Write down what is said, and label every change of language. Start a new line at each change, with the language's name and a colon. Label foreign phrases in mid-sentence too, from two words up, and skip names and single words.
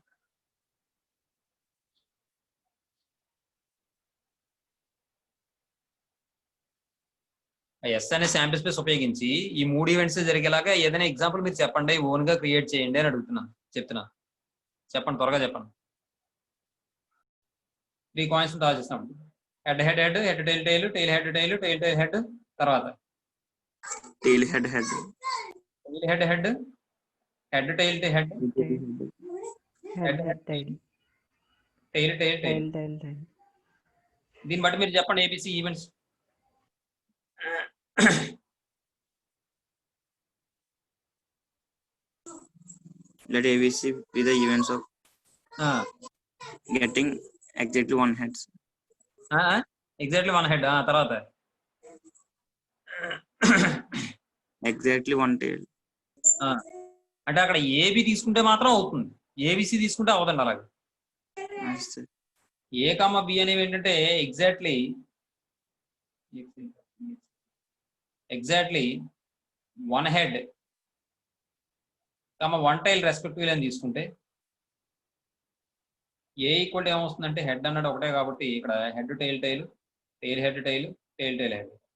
Telugu: ఎస్ అనే
English: sample space
Telugu: ఉపయోగించి ఈ 3 ఈవెంట్స్ జరిగేలాగా ఏదైనా ఎగ్జాంపుల్ మీరు చెప్పండి, ఓన్ గా క్రియేట్ చేయండి అని అడుగుతున్నాను. చెప్పండి, త్వరగా చెప్పండి. 3
English: coins draw
Telugu: చేస్తాం.
English: head head head, head tail tail, tail head tail, tail tail head, తర్వాత tail head head, tail head head, head tail head, head head tail tail tail tail. tail tail tail
Telugu: దీన్ని బట్టి మీరు చెప్పండి ఏబిసి ఈవెంట్స్.
English: let ABC be the events of getting exactly one heads. exactly 1 head, తర్వాత Exactly one tail.
Telugu: అంటే అక్కడ ఏబి తీసుకుంటే మాత్రం అవుతుంది, ఏబిసి తీసుకుంటే అవదండి. అలాగే
English: Nice, sir. A comma B
Telugu: అనేవి ఏంటంటే
English: exactly 1 head comma 1 tail respective
Telugu: అని తీసుకుంటే
English: A equal
Telugu: ఏమొస్తుందంటే హెడ్ అన్నాడు ఒకటే కాబట్టి ఇక్కడ
English: head tail tail, tail head tail, tail tail head
Telugu: టైల్, టైల్ టైల్ హెడ్.